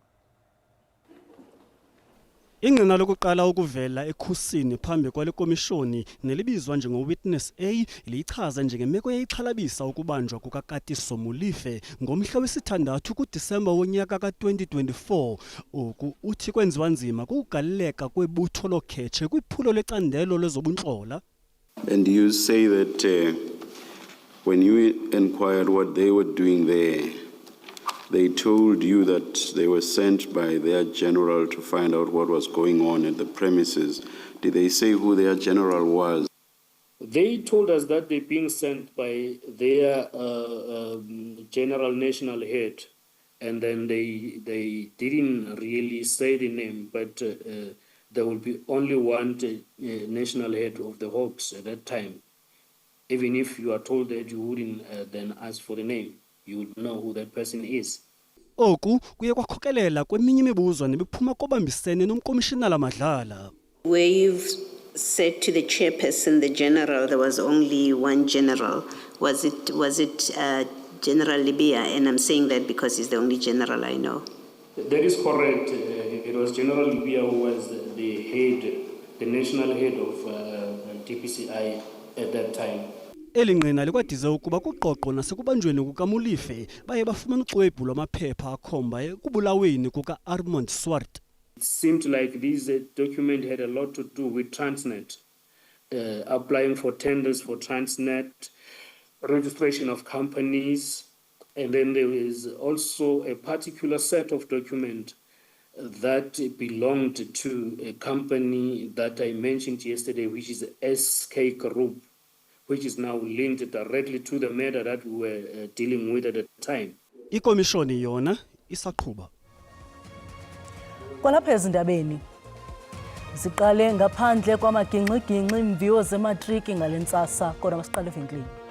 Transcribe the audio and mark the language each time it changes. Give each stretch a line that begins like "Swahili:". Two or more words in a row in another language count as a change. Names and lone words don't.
Xhosa: Ingqina lokuqala ukuvela ekhusini phambi kwale komishoni nelibizwa njengo-Witness A liyichaza njengemeko eyayixhalabisa ukubanjwa kukaKatiso Molefe ngomhla wesithandathu kuDisemba wonyaka ka-2024. Oku uthi kwenziwa nzima kukugaleleka kwebutho lokhetshe kwiphulo lecandelo lezobuntlola.
English: And you say that when you inquired what they were doing there, they told you that they were sent by their general to find out what was going on at the premises. Did they say who their general was? They told us that they're being sent by their general national head, and then they didn't really say the name, but there will be only one national head of the Hawks at that time. Even if you are told that, you wouldn't then ask for the name. You would know who that person is.
Xhosa: Oku kuye kwakhokelela kweminye imibuzo nebiphuma kobambisene nomkomishinala Madlala.
English: Where you've said to the chairperson, the general, there was only one general. Was it General Lebeya? And I'm saying that because he's the only general I know. That is correct. It was General Lebeya who was the head, the national head of DPCI at that time.
Xhosa: Elingqina likwadize ukuba kuqoqo nasekubanjweni kukaMolefe baye bafumana uxwebhu lwamaphepha akhomba kubulaweni kuka-Ahmad Swart.
English: It seemed like this document had a lot to do with Transnet, applying for tenders for Transnet, registration of companies, and then there is also a particular set of documents that belonged to a company that I mentioned yesterday, which is SK Group, which is now linked directly to the matter that we were dealing with at the time.
Xhosa: Ikomishoni yona isaqhuba. Kwalapha ezindabeni ziqale ngaphandle kwamagingxigingxi imviwo zematriki ngalentsasa kodwa masiqale evenkileni.